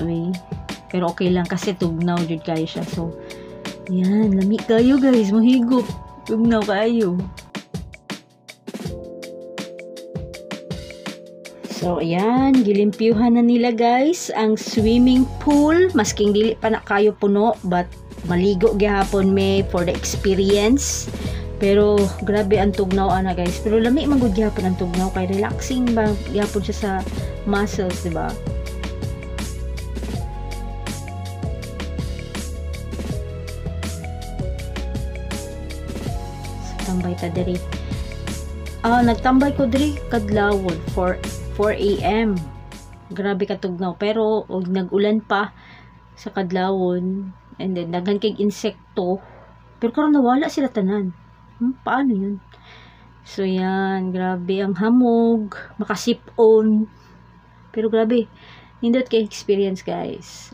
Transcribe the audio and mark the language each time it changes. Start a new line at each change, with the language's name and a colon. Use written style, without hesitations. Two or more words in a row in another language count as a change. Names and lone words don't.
Cebuano: Pero okay lang kasi tugnaw jud kayo siya. So, yan, lami kayo guys. Mahigop. Tugnaw kayo. So, ayan, gilimpyuhan na nila guys ang
English: swimming pool.
Cebuano: Masking dili pa na kayo puno, but maligo gihapon may
English: for the experience.
Cebuano: Pero grabe ang tugnaw ana guys. Pero lami man gud gyapon ang tugnaw kay relaxing ba gyapon siya sa muscles, di ba? So, tambay ta diri. Nagtambay ko diri kadlawon for 4 AM. Grabe ka tugnaw, pero og nag-ulan pa, sa kadlawon. And then, daghan kay insekto. Pero karon nawala sila tanan.
Filipino: Paano yun? So, yan.
Cebuano: Grabe ang hamog. Makasip-on. Pero grabe. Nindot kay experience, guys.